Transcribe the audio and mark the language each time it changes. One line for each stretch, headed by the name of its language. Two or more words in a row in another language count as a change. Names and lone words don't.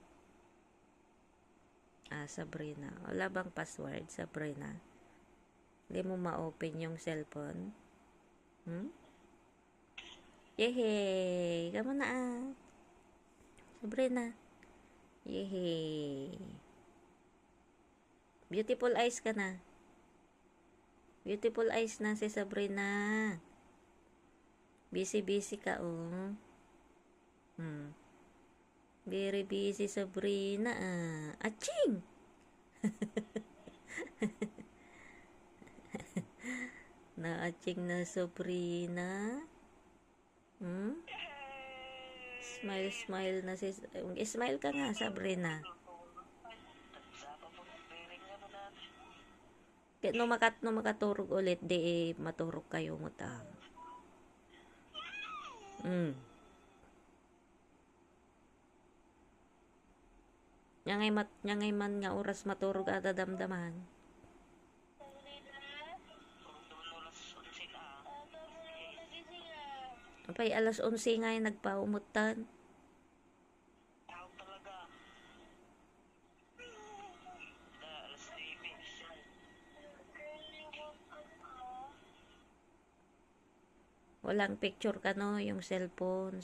Filipino: Sabrina, wala bang password, Sabrina? Hindi mo ma-open yung cellphone? Yehey! Kamo na, Sabrina. Yehey!
English: Beautiful eyes
Filipino: ka na.
English: Beautiful eyes
Filipino: na si Sabrina. Busy ka,
English: Very busy, Sabrina, Aching!
Filipino: Na-aching na, Sabrina. Smile na si... Smile ka nga, Sabrina.
Iloko: No makaturog ulit, maturog kayo mo ta. Nyangay man nga oras maturog at damdaman. Apay, alas 11 nga yung nagpaumutan.
Filipino: Walang picture ka, no, yung cellphone.